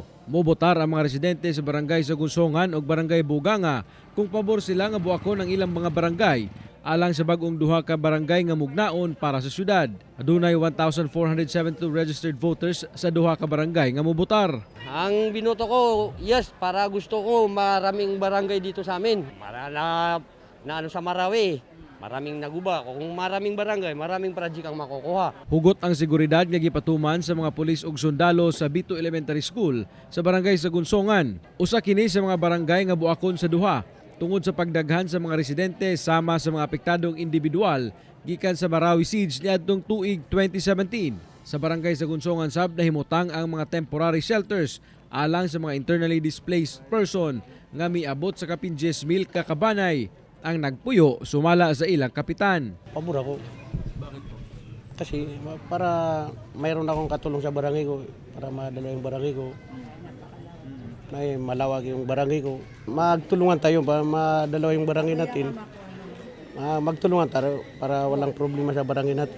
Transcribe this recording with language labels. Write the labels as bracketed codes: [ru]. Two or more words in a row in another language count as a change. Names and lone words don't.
[ceb] Mobotar ang mga residente sa barangay sa Gunsongan o barangay Buganga kung pabor sila nga buakon ang ilang mga barangay alang sa bagong duha ka barangay nga mugnaon para sa syudad. Adunay 1,472 [en] registered voters [ceb] sa duha ka barangay nga mobotar. [tl] Ang binoto ko, yes, para gusto ko maraming barangay dito sa amin. Na sa Marawi. Maraming naguba. Kung maraming barangay, maraming project ang makukuha. [ceb] Hugot ang seguridad nga gipatuman sa mga pulis ug sundalo sa Bito Elementary School sa barangay sa Gunsongan. Usa kini sa mga barangay nga buakon sa duha tungod sa pagdaghan sa mga residente sama sa mga apektadong individual gikan sa Marawi Siege niadtong tuig 2017. Sa barangay sa Gunsongan sab nahimutang ang mga [en] temporary shelters [ceb] alang sa mga [en] internally displaced person [ceb] nga miabot sa kapin 10,000 ka kabanay ang nagpuyo sumala sa ilang kapitan. [tl] Pabor ako. Bakit po? Kasi para mayroon akong katulong sa barangay ko, para madala yung barangay ko. May malawag yung barangay ko. Magtulungan tayo para madala yung barangay natin. Magtulungan tayo para walang problema sa barangay natin.